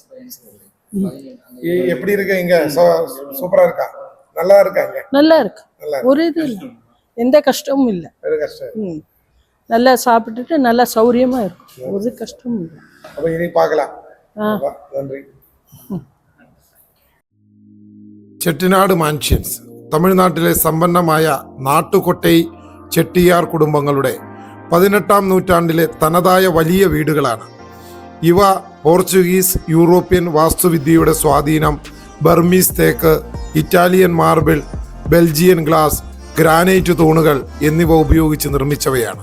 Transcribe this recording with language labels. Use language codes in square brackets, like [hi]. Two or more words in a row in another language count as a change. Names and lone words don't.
[ta] எப்படி இருக்கு இங்க? சூப்பரா இருக்கா? நல்லா இருக்கா இங்க? நல்லா இருக்கு, ஒரு இது இல்லை, எந்த கஷ்டமும் இல்லை. நல்லா சாப்பிட்டுட்டு நல்லா சௌரியமா இருக்கும், ஒரு கஷ்டமும் இல்லை. அப்ப இனி பார்க்கலாம். நன்றி. [ml] ചെട്ടിനാട് മാൻഷൻസ് തമിഴ്നാട്ടിലെ സമ്പന്നമായ നാട്ടുകൊട്ടൈ ചെട്ടിയാർ കുടുംബങ്ങളുടെ 18ാം നൂറ്റാണ്ടിലെ തനതായ വലിയ വീടുകളാണ് ഇവ. പോർച്ചുഗീസ്, യൂറോപ്യൻ വാസ്തുവിദ്യയുടെ സ്വാധീനം, ബർമീസ് തേക്ക്, ഇറ്റാലിയൻ മാർബിൾ, ബെൽജിയൻ ഗ്ലാസ്, ഗ്രാനൈറ്റ് തൂണുകൾ എന്നിവ ഉപയോഗിച്ച് നിർമ്മിച്ചവയാണ്.